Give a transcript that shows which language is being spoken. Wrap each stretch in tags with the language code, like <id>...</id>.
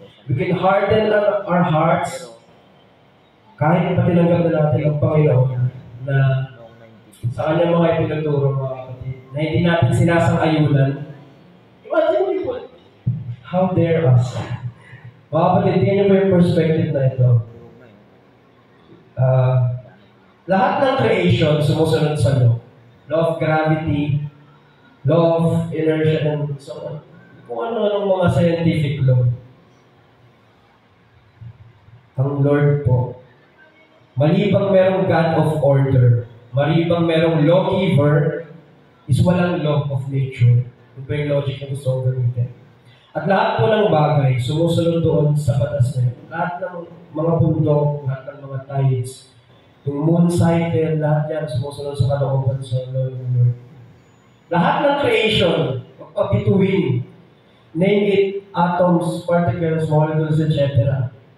<en>We can harden our hearts</en> <tl>kahit pa tinanggap na natin ang Panginoon na sa kanyang mga ipinagturo, mga kapatid, na hindi natin sinasang-ayunan. Imagine mo po,</tl> <en>how dare us?</en> <tl>Mga kapatid, tingnan niyo po yung perspective na ito. Lahat ng creation sumusunod sa law.</tl> <en>Law of gravity, law of inertia, and so on.</en> <tl>Kung ano-anong mga scientific law. Ang Lord po, malibang merong God of order, malibang merong lawgiver, is walang law of nature. Ito po yung logic na gusto kong gamitin. At lahat po ng bagay, sumusunod doon sa batas na yun. Lahat ng mga bundok, lahat ng mga tides, yung moon cycle, lahat yan sumusunod sa kalooban sa Lord ng Lord. Lahat ng creation, bituin, name it, atoms, particles, molecules, etc.</tl>